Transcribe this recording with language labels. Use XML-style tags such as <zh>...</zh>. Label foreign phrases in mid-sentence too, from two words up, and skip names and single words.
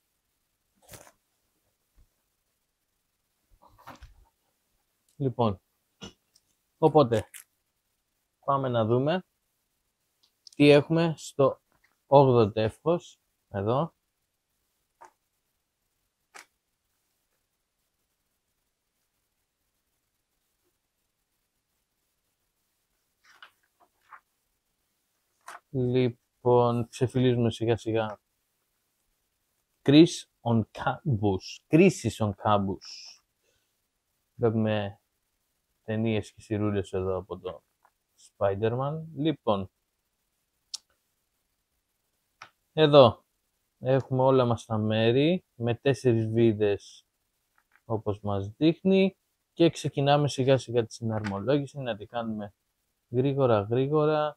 <el>Λοιπόν, οπότε πάμε να δούμε τι έχουμε στο 8ο τεύχος εδώ. Λοιπόν, ξεφυλίζουμε σιγά σιγά. Crisis on Campus. Βλέπουμε ταινίες και σειρούλες εδώ από το Spider-Man. Λοιπόν, εδώ έχουμε όλα μας τα μέρη με 4 βίδες όπως μας δείχνει και ξεκινάμε σιγά σιγά τη συναρμολόγηση, να τη κάνουμε γρήγορα γρήγορα.</el>